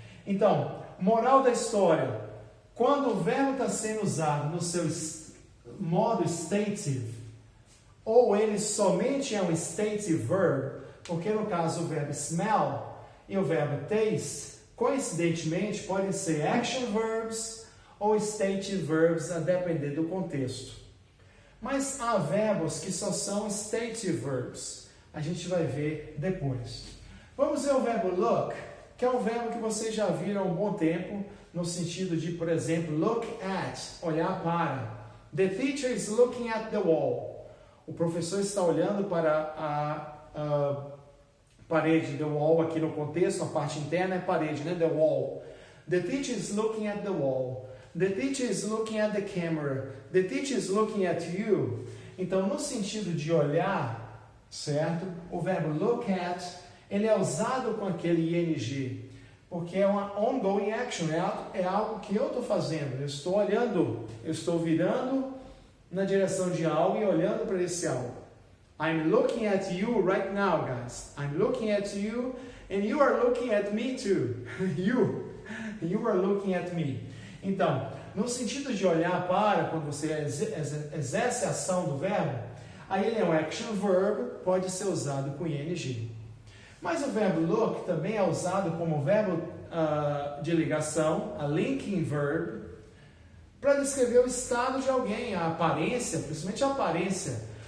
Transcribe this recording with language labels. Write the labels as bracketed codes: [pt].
[pt] Então, moral da história. Quando o verbo está sendo usado no seu modo stative, ou ele somente é um stative verb, porque no caso o verbo smell e o verbo taste, coincidentemente, podem ser action verbs ou stative verbs, a depender do contexto. Mas há verbos que só são stative verbs. A gente vai ver depois. Vamos ver o verbo look, que é um verbo que vocês já viram há um bom tempo, no sentido de, por exemplo, look at, olhar para. [en] The teacher is looking at the wall. [pt] O professor está olhando para a parede, the wall aqui no contexto, a parte interna é parede, né? The wall. [en] The teacher is looking at the wall. The teacher is looking at the camera. The teacher is looking at you. [pt] Então, no sentido de olhar, certo? O verbo look at, ele é usado com aquele ing, porque é uma ongoing action, é algo que eu estou fazendo. Eu estou olhando, eu estou virando na direção de algo e olhando para esse algo. [en] I'm looking at you right now, guys. I'm looking at you and you are looking at me too. You are looking at me. [pt] Então, no sentido de olhar para, quando você exerce a ação do verbo, aí ele é um action verb, pode ser usado com ing. Mas o verbo look também é usado como verbo de ligação, a linking verb, para descrever o estado de alguém, a aparência, principalmente a aparência.